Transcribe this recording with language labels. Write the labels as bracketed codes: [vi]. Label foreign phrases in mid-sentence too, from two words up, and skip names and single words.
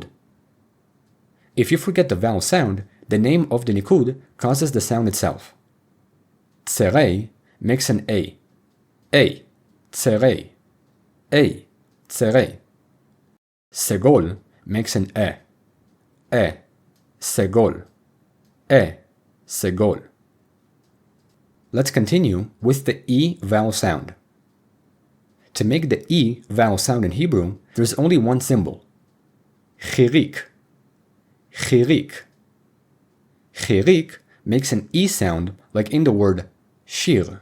[en] If you forget the vowel sound, the name of the nikud causes the sound itself. Tserei makes an A. A, tserei. A, tserei. Segol makes an e, segol, segol. Let's continue with the E vowel sound. To make the E vowel sound in Hebrew, there's only one symbol. Chirik. Chirik. Chirik makes an E sound like in the word shir.